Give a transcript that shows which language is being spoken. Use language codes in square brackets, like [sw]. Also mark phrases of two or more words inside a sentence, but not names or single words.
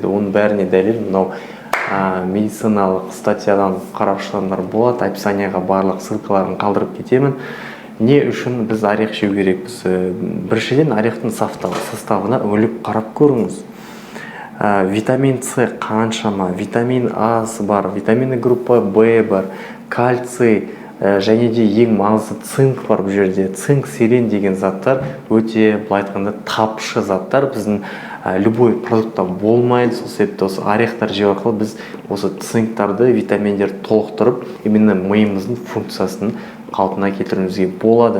[kk] Оның бәріне дәлел мынау медициналық статьядан қарап шыққандар болады, описанияға барлық ссылкаларын қалдырып кетемін. Не үшін біз орех жеу керекпіз? Біріншіден орехтың составына үңіліп қарап көріңіз. Витамин С қаншама, витамин А бар, [ru] витамины группа В [kk] бар, кальций, және де ең маңызды цинк бар бұл жерде. Цинк, селен деген заттар өте, былай айтқанда, тапшы заттар біздің любой продуктта болмайды. Сол себепті осы орехтар жеу арқылы біз осы цинктарды, витаминдерді толықтырып, именно миымыздың функциясын қалпына келтіруімізге болады.